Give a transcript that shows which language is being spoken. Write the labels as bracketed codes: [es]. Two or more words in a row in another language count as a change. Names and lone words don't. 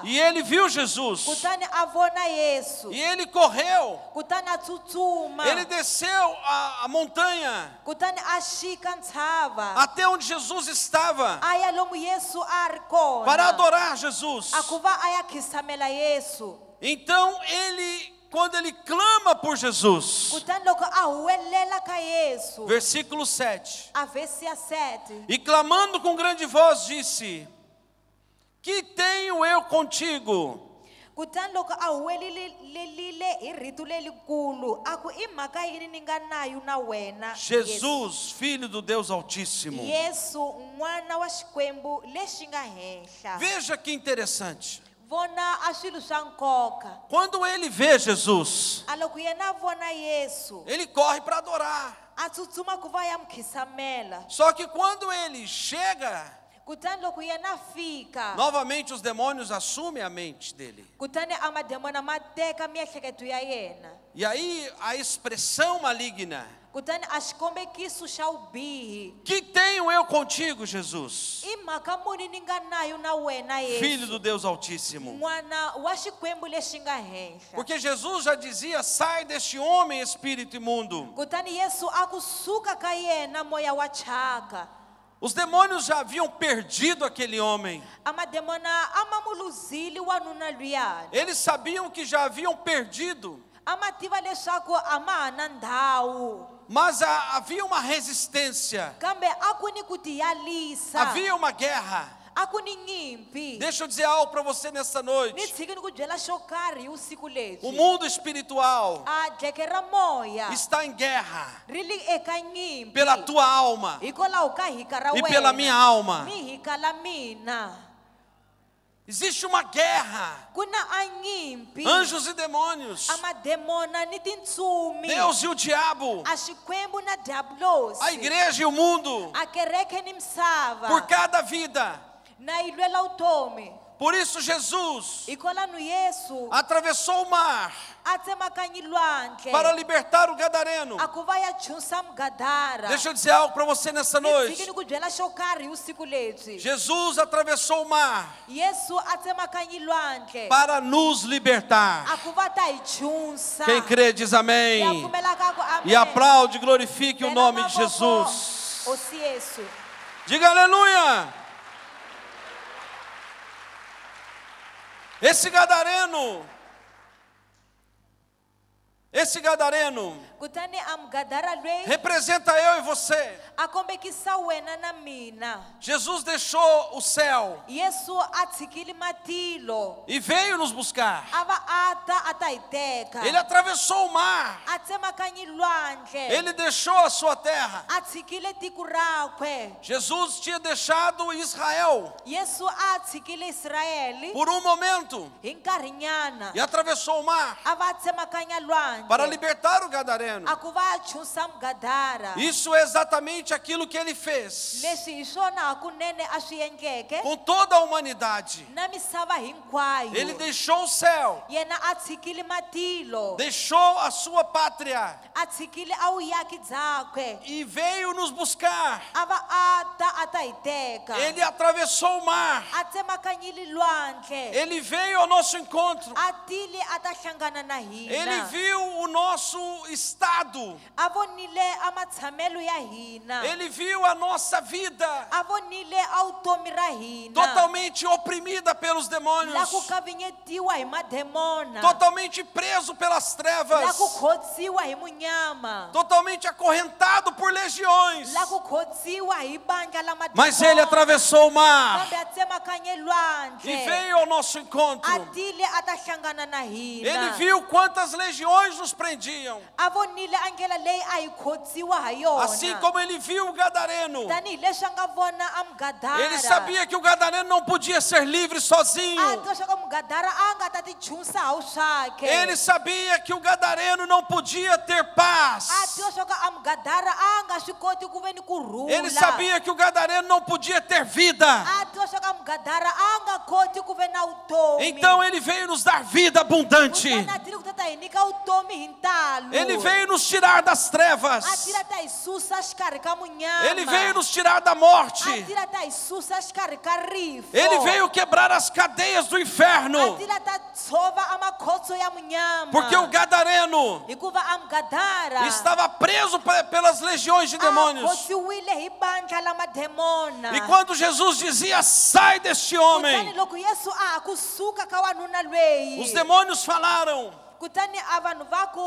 [pt] e ele viu Jesus. [ts] Kutani a vona Yesu. [pt] E ele correu, [ts] Kutani a tsutsuma. [pt] ele desceu a montanha [ts] Kutani a xika ntshava [pt] até onde Jesus estava [ts] a ya lomu Yesu a ri kona [pt] para adorar Jesus. [ts] a ku va a ya khisamela Yesu. [pt] Então quando ele clama por Jesus, [ts] Kutani loko a huwelela ka Yesu [pt] versículo 7, [ts] a vesi ya 7 [pt] e clamando com grande voz disse: que tenho eu contigo, [ts] kutani loko a huwelile hi rito lelikulu a ku i mhaka yini ni nga nayo na wena [pt] Jesus, Filho do Deus Altíssimo. [ts] Yesu n'wana wa xikwembu lexi nga henhla. [pt] Veja que interessante. [ts] Vona a swilo swa nkoka. [pt] Quando ele vê Jesus, [ts] A loko yena a vona Yesu [pt] ele corre para adorar. [ts] a tsutsuma ku va ya mkhisamela. [pt] Só que quando ele chega, [ts] Kutani loko yena a fika [pt] novamente os demônios assumem a mente dele. [ts] kutani a mademona ma teka miehleketo ya yena. [pt] E aí a expressão maligna: [ts] Kutani a xikombekiso xa vubihi. [pt] que tenho eu contigo, Jesus, [ts] I mhaka muni ni nga nayo na wena [pt] Filho [ts] Yesu [pt] do Deus Altíssimo. [ts] n'wana wa xikwembu lexi nga henhla. [pt] Porque Jesus já dizia: sai deste homem, espírito imundo. [ts] Kutani Yesu a kusuka ka yena moya wa thyaka. [pt] Os demônios já haviam perdido aquele homem. [ts] A mademona a ma muluzile wanuna luyani. [pt] Eles sabiam que já haviam perdido, [ts] A ma tiva leswaku a ma ha na ndhawu. [pt] mas havia uma resistência, [ts] Kambe a ku ni ku tiyalisa. [pt] havia uma guerra. [ts] A ku ni nyimpi. [pt] Deixa eu dizer algo para você nessa [ts] Ni [pt] noite. [ts] tshiki ni ku byela xo karhi hi vusiku [pt] O [ts] lebyi. [pt] mundo espiritual [ts] A dleke ra moya [pt] está em guerra [ts] ri li eka nyimpi. [pt] pela tua alma [ts] Hikwalaho ka hika ra [pt] e [ts] wena. [pt] pela minha alma. [ts] Ni hika la mina. [pt] Existe uma guerra, [ts] Ku na a nyimpi. [pt] anjos e demônios, [ts] A mademona ni tintsumi. [pt] Deus e o diabo, [ts] A xikwembu na diablosi. [pt] a igreja e o mundo, [ts] A kereke ni misava. [pt] por cada vida. [ts] Na yi lwela vutomi. [pt] Por isso Jesus [ts] Hikwalaho Yesu [pt] atravessou o mar [ts] a tsemakanya lwandle. [pt] para libertar o gadareno. [ts] A ku va ya chusa mugadara. [pt] Deixa eu dizer algo para você nessa [ts] Ni tshiki [pt] noite. [ts] ni ku byela xo karhi hi vusiku lebyi. [pt] Jesus atravessou o mar [ts] Yesu a tsemakanya lwandle. [pt] para nos libertar. [ts] A ku va ta hi chusa. [pt] Quem crê diz [ts] Ya [pt] amém. [ts] pfumelaka ku amen. [pt] E aplaude, glorifique o [ts] Bela [pt] nome de [ts] mavoko. [pt] Jesus. [ts] Hosi Yesu. [pt] Diga aleluia. Esse gadareno [ts] Kutani a mugadara lweyi [pt] representa eu e você. [ts] a kombekisa wena na mina. [pt] Jesus deixou o céu [ts] Yesu a tshikile matilo. [pt] e veio nos buscar. [ts] A va a ta hi teka. [pt] Ele atravessou o mar. [ts] A tsemakanya lwandle. [pt] Ele deixou a sua terra. [ts] A tshikile tiko rakwe. [pt] Jesus tinha deixado Israel [ts] Yesu a tshikile Israeli [pt] por um momento [ts] hi nkarhinyana. [pt] e atravessou o mar [ts] A va tsemakanya lwandle. [pt] para libertar o gadareno. [ts] A ku va ya chusa mugadara. [pt] Isso é exatamente aquilo que ele fez [ts] Leswi hi swona hakunene a swi endleke [pt] com toda a humanidade. [ts] na misava hinkwayo. [pt] Ele deixou o céu, [ts] Yena a tshikile matilo. [pt] deixou a sua pátria [ts] A tshikile a vuyaki byakwe. [pt] e veio nos buscar. [ts] A va a ta hi teka. [pt] Ele atravessou o mar. [ts] A tsemakanyile lwandle. [pt] Ele veio ao nosso encontro. [ts] A tile a ta hlangana na hina. [pt] Ele viu o nosso estado. [ts] a vonile amatshamelo ya hina, [pt] Ele viu a nossa vida [ts] a vonile a vutomi ra hina, [pt] totalmente oprimida pelos [ts] la [pt] demônios, [ts] ku kavanyetiwa hi mademona, [pt] totalmente preso pelas [ts] la [pt] trevas, [ts] ku khotsiwa hi munyama, [pt] totalmente acorrentado por legiões. [ts] la ku khotsiwa hi bandla la mademona. [pt] Mas ele atravessou o mar [ts] Kambe a tsemakanye lwandle, [pt] e veio ao nosso encontro. [ts] atile a ta hlangana na hina. [pt] Ele viu quantas legiões nos prendiam, [ts] a vonile a ndlela leyi a hi khotsiwa ha yona, [pt] assim como ele viu o gadareno. [ts] tanihileswi a nga vona a mugadara. [pt] Ele sabia que o gadareno não podia ser livre [ts] a [pt] sozinho. [ts] tiva leswaku mugadara a nga ta ti chusa ha swakhe. [pt] Ele sabia que o gadareno não podia ter [ts] a [pt] paz. [ts] tiva leswaku a mugadara a nga swi koti ku ve ni kurhula. [pt] Ele sabia que o gadareno não podia ter vida. [ts] a tiva leswaku a mugadara a nga koti ku ve na vutomi. [pt] Então ele veio nos dar vida abundante. [ts] Kutani a tile ku ta ta hi nyika vutomi hi ntalo. [pt] Ele veio nos tirar das [ts] a [pt] trevas. [ts] tila ta hi susa xikarhi ka munyama. [pt] Ele veio nos tirar da morte. [ts] a tila ta hi susa xikarhi ka rifo. [pt] Ele veio quebrar as cadeias do [ts] a [pt] inferno. [ts] tila ta tshova a makhotso ya munyama. [pt] Porque o gadareno [ts] hikuva a mugadara [pt] estava preso pelas legiões de [ts] a [pt] demônios. [ts] khotsiwile hi bandla la mademona. [pt] E quando Jesus dizia, sai deste [ts] Kutani [pt] homem, [ts] loko Yesu a ha kusuka ka wanuna lweyi, [pt] os demônios falaram, [ts] kutani a vanhu va ku,